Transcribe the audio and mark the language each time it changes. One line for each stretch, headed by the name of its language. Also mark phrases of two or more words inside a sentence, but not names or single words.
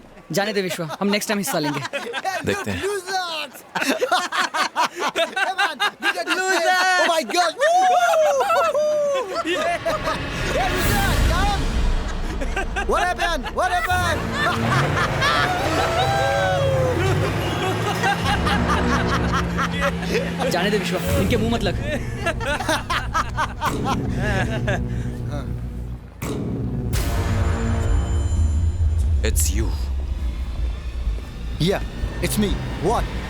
Hindi: जाने दे विश्वा, हम
English: next time
Hindi: हिस्सा लेंगे। देखते हैं।
English: Oh my God! What happened? What happened?
Hindi: जाने दे विश्वा, इनके मुंह मत लग।
English: It's you. Yeah, it's me. What?